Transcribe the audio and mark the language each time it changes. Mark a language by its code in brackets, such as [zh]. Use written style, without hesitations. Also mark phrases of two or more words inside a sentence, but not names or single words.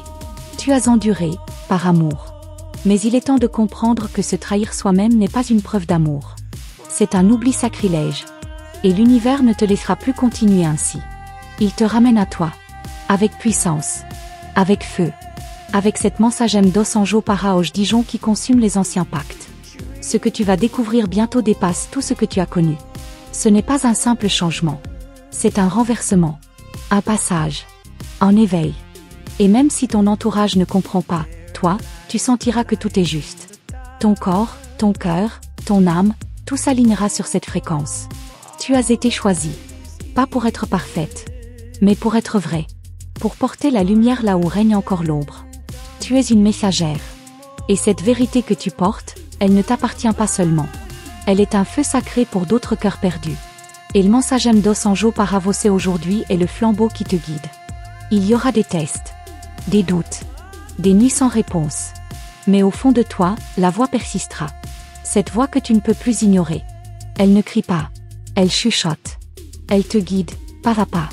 [fr] Tu as enduré, par amour. Mais il est temps de comprendre que se trahir soi-même n'est pas une preuve d'amour. C'est un oubli sacrilège. Et l'univers ne te laissera plus continuer ainsi. Il te ramène à toi. Avec puissance. Avec feu. Avec cette [pt] mensagem dos anjo paraoj Dijon [fr] qui consume les anciens pactes. Ce que tu vas découvrir bientôt dépasse tout ce que tu as connu. Ce n'est pas un simple changement. C'est un renversement. Un passage. Un éveil. Et même si ton entourage ne comprend pas, toi, tu sentiras que tout est juste. Ton corps, ton cœur, ton âme, tout s'alignera sur cette fréquence. Tu as été choisie. Pas pour être parfaite. Mais pour être vraie. Pour porter la lumière là où règne encore l'ombre. Tu es une messagère. Et cette vérité que tu portes, elle ne t'appartient pas seulement. Elle est un feu sacré pour d'autres cœurs perdus. Et le [pt] mensagem dos anjo paravocé [fr] aujourd'hui est le flambeau qui te guide. Il y aura des tests. Des doutes. Des nuits sans réponse. Mais au fond de toi, la voix persistera. Cette voix que tu ne peux plus ignorer. Elle ne crie pas. Elle chuchote. Elle te guide, pas à pas.